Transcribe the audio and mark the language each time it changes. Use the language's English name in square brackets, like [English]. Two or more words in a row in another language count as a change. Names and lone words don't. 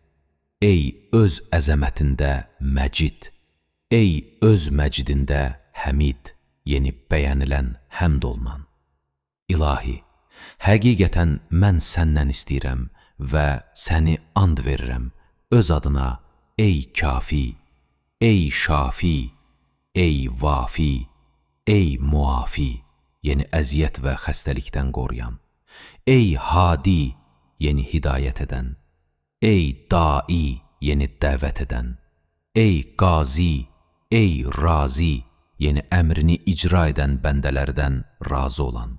[Azerbaijani] Ey öz əzəmətində məcid. Ey öz məcidində həmid, yəni bəyənilən, həmd olunan. İlahi, həqiqətən mən səndən istəyirəm və səni and verirəm öz adına ey kafi, ey şafi, ey vafi, ey muafi, yəni əziyyət və xəstəlikdən qoruyan. Ey hadi, yəni hidayət edən. Ey dai, yəni dəvət edən. Ey qazi, ey razi, yeni əmrini icra edən bəndələrdən razı olan.